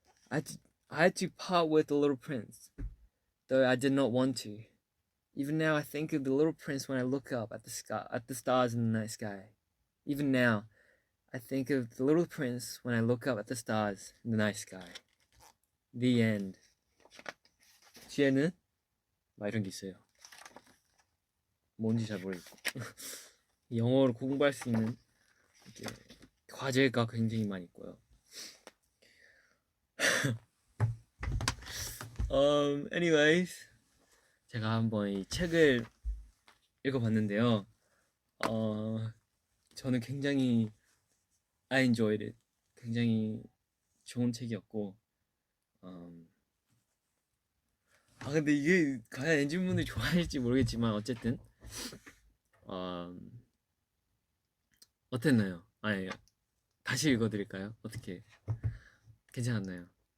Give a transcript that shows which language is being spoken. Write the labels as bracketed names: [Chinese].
[English] I had to part with the little prince, though I did not want to. Even now, I think of the little prince when I look up at the stars in the night sky. Even now, I think of the little prince when I look up at the stars in the night sky. The end. [Korean] 뒤에는 막 이런 게 있어요. 뭔지 잘 모르겠고 영어로 공부할 수 있는 과제가 굉장히 많이 있고요. Anyways, 제가 한번 이 책을 읽어봤는데요. 저는 굉장히 [English] I enjoyed it. [Korean] 굉장히 좋은 책이었고, 근데 이게 과연 엔진분들이 좋아할지 모르겠지만 어쨌든 어땠나요? 아니 다시 읽어드릴까요? 어떻게 괜찮았나요?